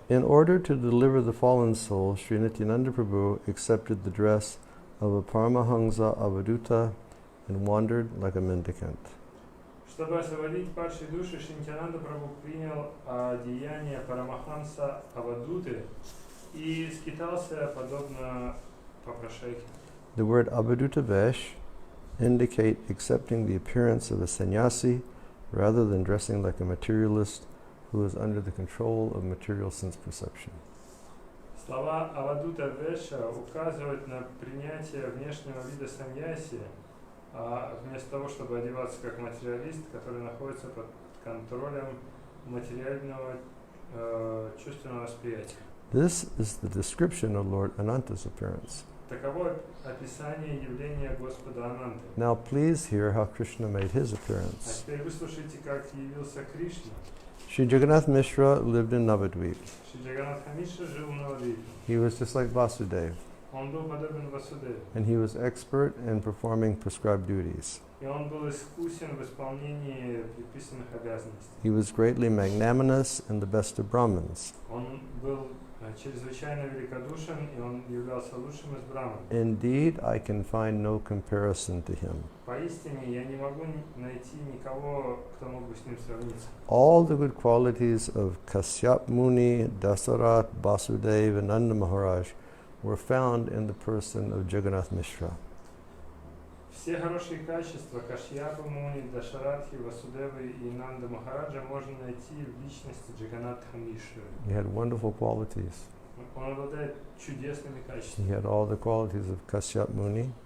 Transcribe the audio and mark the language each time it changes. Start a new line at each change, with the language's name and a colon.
English: in order to deliver the fallen soul, Sri Nityananda Prabhu accepted the dress of a Paramahansa Avaduta and wandered like a mendicant.
Russian: чтобы освободить падшие души, Шри Нитьянанда Прабху принял одеяние Парамаханса Авадуты и скитался подобно попрошайке.
English: The word Avaduta Vesh indicate accepting the appearance of a sannyasi rather than dressing like a materialist who is under the control of material sense perception.
Russian: Слова Авадута Веша указывают на принятие внешнего вида саньяси, вместо того, чтобы одеваться как материалист, который находится под контролем материального чувственного восприятия.
English: This is the description of Lord Ananta's appearance.
Russian: Таково описание явления Господа Ананты.
English: Now please hear how Krishna made his
Russian: А
English: appearance.
Russian: теперь выслушайте, как явился Кришна.
English: Sri Jagannath Mishra lived in Navadvip.
Russian: Шри Джаганнатха Мишра жил в Навадвипе.
English: He was just like Vasudeva,
Russian: Он был подобен Васудеву.
English: and he was expert in performing prescribed duties.
Russian: И он был искусен в исполнении предписанных обязанностей.
English: He was greatly magnanimous and the best of Brahmins.
Russian: Он был чрезвычайно великодушен, и он являлся лучшим из браман.
English: Indeed, I can find no comparison to him.
Russian: Поистине, я не могу найти никого, кто мог бы с ним сравниться.
English: All the good qualities of Kasyap Muni, Dasarat, Vasudeva, and Nanda Maharaj were found in the person of Jagannath Mishra.
Russian: Все хорошие качества Кашьяпа Муни, Дашаратхи, Васудевы и Нанда Махараджа можно найти в личности Джаганнатха Мишры.
English: He had wonderful qualities.
Russian: Он обладает чудесными
English: He
Russian: качествами.
English: had all the qualities of Kasyap Muni,